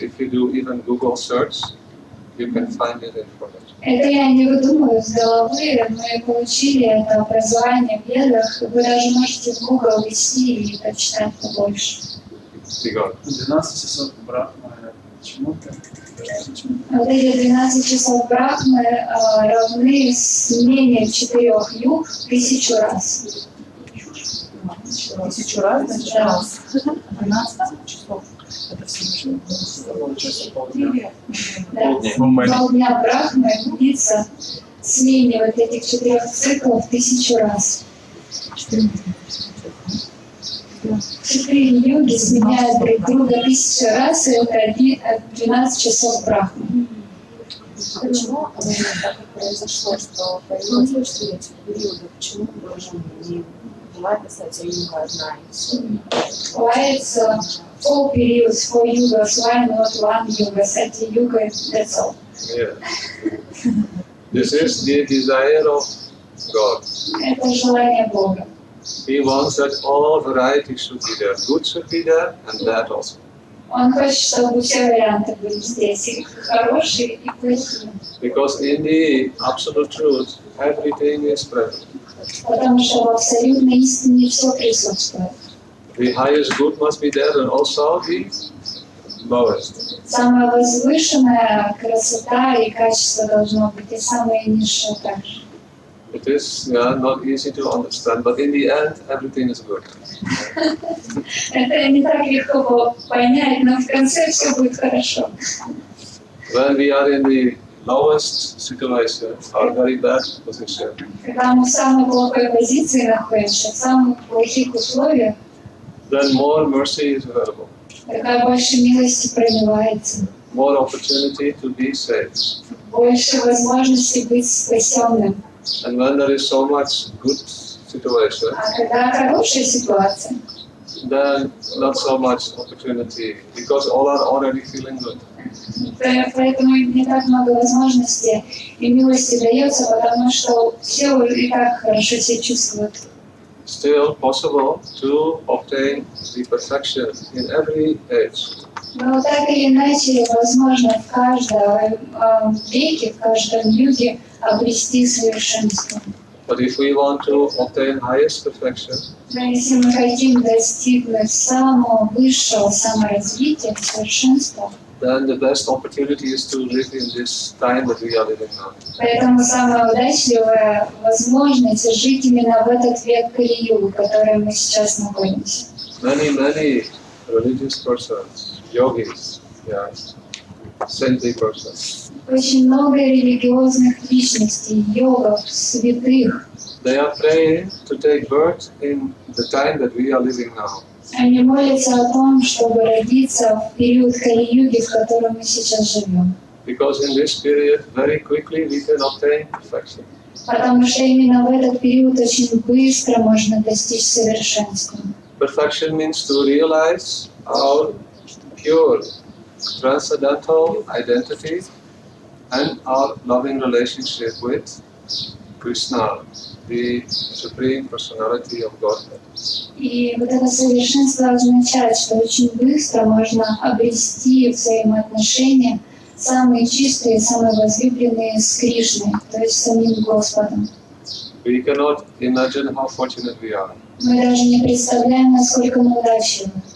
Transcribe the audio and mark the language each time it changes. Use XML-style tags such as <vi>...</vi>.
<en>If you do even Google search, you can find it information.</en> <ru>Это я не выдумываю с головы, мы получили это образование в ведах, вы даже можете в Google ввести и прочитать побольше. 12 часов Брахмы, почему-то. Вот эти 12 часов Брахмы равны смене 4 юг 1000 раз. 1000 раз, значит, раз. 12 часов. Это всего лишь Полдня Брахмы длится смене вот этих 4 циклов 1000 раз. 4 юги сменяют друг друга 1000 раз, и это 12 часов Брахмы. Почему так произошло, что появилось 4 периода? Почему должен не бывает, кстати, юга одна и все?</ru> <en>Why it's 4 periods, 4 yugas, why not 1 yuga,</en> <ru>эти юга,</ru> <en>that's all. Yeah. This is the desire of God.</en> <ru>Это желание Бога.</ru> <en>He wants that all varieties should be there. Good should be there, and bad also.</en> <ru>Он хочет, чтобы все варианты были здесь, и хорошие, и плохие.</ru> <en>Because in the absolute truth, everything is present.</en> <ru>Потому что в абсолютной истине все присутствует.</ru> <en>The highest good must be there, and also the lowest.</en> <ru>Самая возвышенная красота и качество должно быть, и самое низшее также.</ru> <en>It is not easy to understand, but in the end, everything is good.</en> <ru>Это не так легко понять, но в конце все будет хорошо.</ru> <en>When we are in the lowest situation, or very bad position,</en> <ru>Когда мы в самой плохой позиции находимся, в самых плохих условиях,</ru> <en>then more mercy is available,</en> <ru>тогда больше милости проливается,</ru> <en>more opportunity to be saved.</en> <ru>больше возможностей быть спасенным.</ru> <en>And when there is so much good situation,</en> <ru>А когда хорошая ситуация,</ru> <en>then not so much opportunity, because all are already feeling good.</en> <ru>поэтому не так много возможностей и милости дается, потому что все и так хорошо себя чувствуют.</ru> <en>Still possible to obtain the perfection in every age.</en> <ru>Но так или иначе, возможно в каждом веке, в каждом юге обрести совершенство.</ru> <en>But if we want to obtain highest perfection,</en> <ru>Но если мы хотим достигнуть самого высшего саморазвития, совершенства,</ru> <en>then the best opportunity is to live in this time that we are living now.</en> <ru>поэтому самая удачливая возможность жить именно в этот век Кали-югу, в котором мы сейчас находимся.</ru> <en>Many religious persons, yogis, saintly persons,</en> <ru>Очень много религиозных личностей, йогов, святых.</ru> <en>they are praying to take birth in the time that we are living now.</en> <ru>Они молятся о том, чтобы родиться в период Кали-юги, в котором мы сейчас живем.</ru> <en>Because in this period, very quickly we can obtain perfection.</en> <ru>Потому что именно в этот период очень быстро можно достичь совершенства.</ru> <en>Perfection means to realize our pure, transcendental identity and our loving relationship with Krishna, the Supreme Personality of Godhead.</en> <ru>И вот это совершенство означает, что очень быстро можно обрести взаимоотношения самые чистые, самые возлюбленные с Кришной, то есть самим Господом.</ru> <en>We cannot imagine how fortunate we are,</en> <ru>Мы даже не представляем, насколько мы удачливы.</ru>